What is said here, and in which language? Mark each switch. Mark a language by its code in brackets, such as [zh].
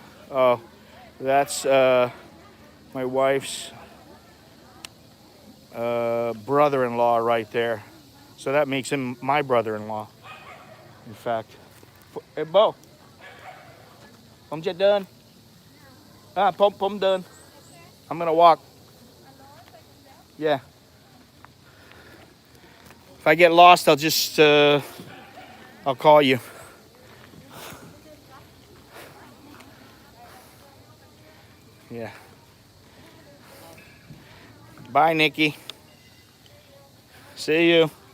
[en] Oh, that's my wife's brother-in-law right there. So that makes him my brother-in-law, in fact. Hey, Bo. [th] ผมจะเดิน ผมเดิน [en] I'm gonna walk. Yeah. If I get lost, I'll just, I'll call you. Yeah. Bye, Nikki. See you.